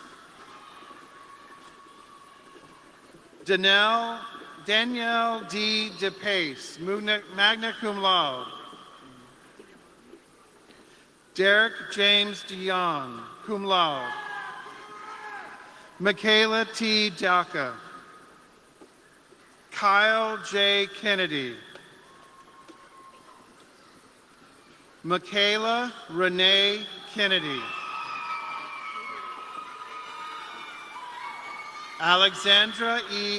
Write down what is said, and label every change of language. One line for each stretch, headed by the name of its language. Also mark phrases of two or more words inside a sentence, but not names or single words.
English: Danielle D.
Latin: DePace, magna cum laude.
English: Derek James DeYoung,
Latin: cum laude.
English: Michaela T. Daka. Kyle J. Kennedy. Michaela Renee Kennedy. Alexandra E.